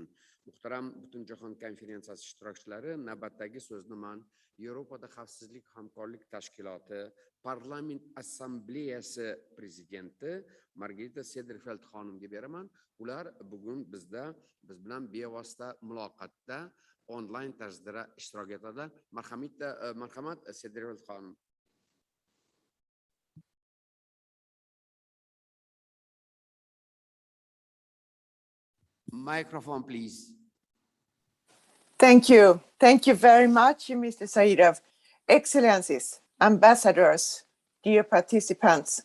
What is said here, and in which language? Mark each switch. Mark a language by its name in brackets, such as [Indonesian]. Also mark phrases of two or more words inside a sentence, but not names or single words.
[Uzbek] Muhtaram Butunjahon konferensiyasi ishtirokchilari, navbatdagi so'zni men Yevropada xavfsizlik hamkorlik tashkiloti Parlament assambleyasi prezidenti Margarita Sederfeld xonimga beraman. Ular bugun biz bilan bevosita muloqotda onlayn tarzda ishtirok etadilar. Marhamat Sederfeld xonim. [English] Microphone, please. Thank you. Thank you very much, Mr. Saidov. Excellencies, ambassadors, dear participants.